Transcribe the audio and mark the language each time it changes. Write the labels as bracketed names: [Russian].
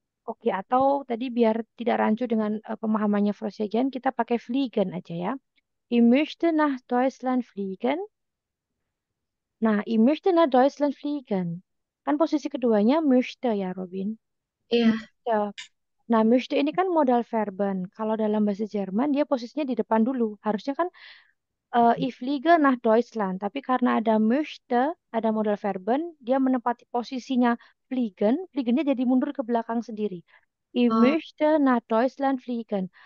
[Indonesian] Oke, atau tadi biar tidak rancu dengan pemahamannya Frosyagen, kita pakai fliegen aja ya. [German] Ich möchte nach Deutschland fliegen. Nah, ich möchte nach Deutschland fliegen. [Indonesian] Kan posisi keduanya möchte ya, Robin. iya. Möchte. Nah, möchte ini kan modal verben. Kalau dalam bahasa Jerman dia posisinya di depan dulu. Harusnya kan [German] ich fliege nach Deutschland. [Indonesian] Tapi karena ada möchte, ada modal verben, dia menempati posisinya fliegen. Fliegennya jadi mundur ke belakang sendiri. Ich Oh, [German] möchte nach Deutschland fliegen.